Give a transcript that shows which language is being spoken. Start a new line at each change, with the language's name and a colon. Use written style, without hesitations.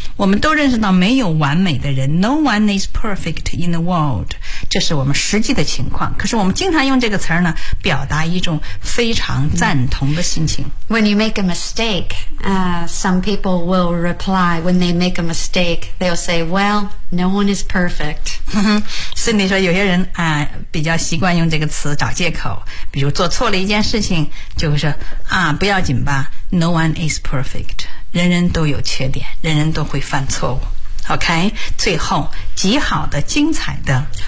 Chinese: 我们都认识到没有完美的人。
English: No one is perfect in the world.
Chinese: 这是我们实际的情况。可是我们经常用这个词呢，表达一种非常赞同的心情。
English: When you make a mistake, some people will reply. When they make a mistake, they'll say, "Well, no one is perfect."
Chinese: 所以说有些人啊，比较习惯用这个词找借口，比如做错了一件事情。就会说啊，不要紧吧 ，
English: No one is perfect，
Chinese: 人人都有缺点，人人都会犯错误。 OK， 最后极好的、精彩的